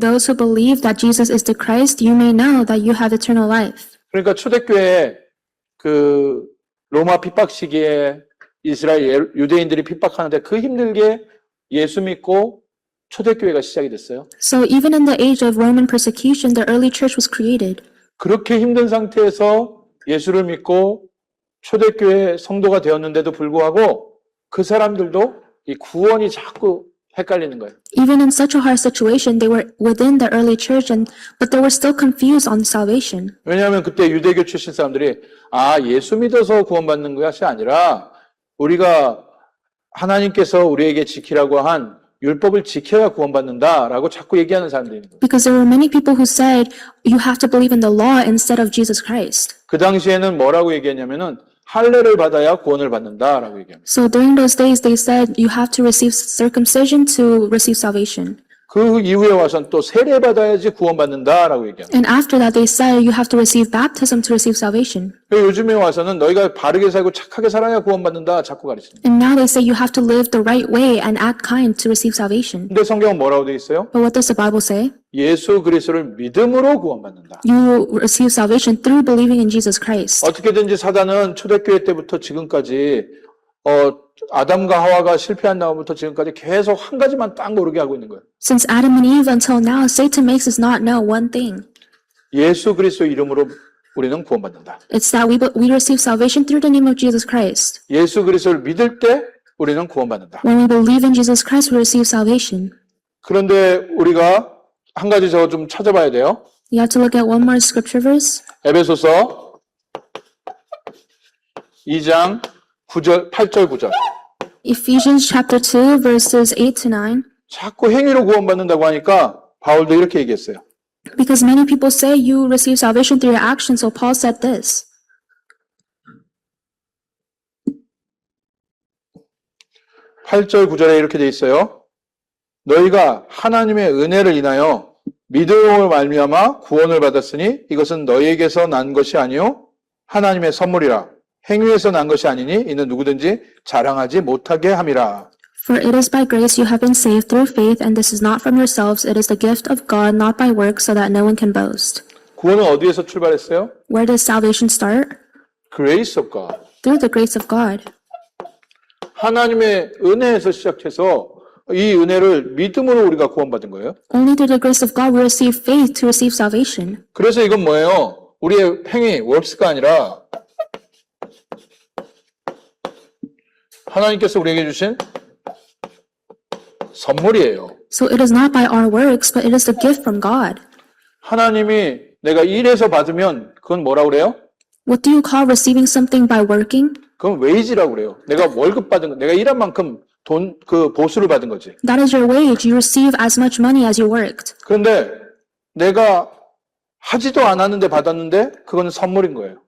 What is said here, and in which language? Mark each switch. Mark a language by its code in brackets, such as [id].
[en] Those who believe that Jesus is the Christ, you may know that you have eternal life. [ko] 그러니까 초대교회 그 로마 핍박 시기에 이스라엘 유대인들이 핍박하는데 그 힘들게 예수 믿고 초대교회가 시작이 됐어요. [en] So even in the age of Roman persecution, the early church was created. [ko] 그렇게 힘든 상태에서 예수를 믿고 초대교회 성도가 되었는데도 불구하고 그 사람들도 이 구원이 자꾸 헷갈리는 거예요. [en] Even in such a hard situation, they were within the early church, but they were still confused on salvation. [ko] 왜냐하면 그때 유대교 출신 사람들이 예수 믿어서 구원받는 것이 아니라 우리가 하나님께서 우리에게 지키라고 한 율법을 지켜야 구원받는다라고 자꾸 얘기하는 사람들이 있는 거예요. [en] Because there were many people who said, you have to believe in the law instead of Jesus Christ. [ko] 그 당시에는 뭐라고 얘기했냐면은 할례를 받아야 구원을 받는다라고 얘기합니다. [en] So during those days, they said, you have to receive circumcision to receive salvation. [ko] 그 이후에 와서는 또 세례 받아야지 구원받는다라고 얘기합니다. [en] And after that, they said, you have to receive baptism to receive salvation. [ko] 요즘에 와서는 너희가 바르게 살고 착하게 살아야 구원받는다 자꾸 가르칩니다. [en] And now they say you have to live the right way and act kind to receive salvation. [ko] 근데 성경은 뭐라고 돼 있어요? [en] But what does the Bible say? [ko] 예수 그리스도를 믿음으로 구원받는다. [en] You receive salvation through believing in Jesus Christ. [ko] 어떻게든지 사단은 초대교회 때부터 지금까지 아담과 하와가 실패한 다음부터 지금까지 계속 한 가지만 딱 모르게 하고 있는 거예요. [en] Since Adam and Eve until now, Satan makes us not know one thing. [ko] 예수 그리스도 이름으로 우리는 구원받는다. [en] It's that we receive salvation through the name of Jesus Christ. [ko] 예수 그리스도를 믿을 때 우리는 구원받는다. [en] When we believe in Jesus Christ, we receive salvation. [ko] 그런데 우리가 한 가지 저 좀 찾아봐야 돼요. [en] You have to look at one more scripture verse. [ko] 에베소서 2장 8절 9절. [en] Ephesians chapter 2, verses 8 to 9. [ko] 자꾸 행위로 구원받는다고 하니까 바울도 이렇게 얘기했어요. [en] Because many people say you receive salvation through your actions, so Paul said this. [ko] 8절 9절에 이렇게 돼 있어요. 너희가 하나님의 은혜를 인하여 믿음으로 말미암아 구원을 받았으니 이것은 너희에게서 난 것이 아니요 하나님의 선물이라. 행위에서 난 것이 아니니 이는 누구든지 자랑하지 못하게 함이라. [en] For it is by grace you have been saved through faith, and this is not from yourselves, it is the gift of God, not by works, so that no one can boast. [ko] 구원은 어디에서 출발했어요? [en] Where does salvation start? Grace of God. Through the grace of God. [ko] 하나님의 은혜에서 시작해서 이 은혜를 믿음으로 우리가 구원받은 거예요. [en] Only through the grace of God we receive faith to receive salvation. [ko] 그래서 이건 뭐예요? 우리의 행위, works가 아니라 하나님께서 우리에게 주신 선물이에요. [en] So it is not by our works, but it is the gift from God. [ko] 하나님이 내가 일해서 받으면 그건 뭐라 그래요? [en] What do you call receiving something by working? [ko] 그건 웨이지라고 그래요. 내가 월급 받은 거, 내가 일한 만큼 보수를 받은 거지. [en] That is your wage. You receive as much money as you worked. [ko] 그런데 내가 하지도 않았는데 받았는데 그거는 선물인 거예요.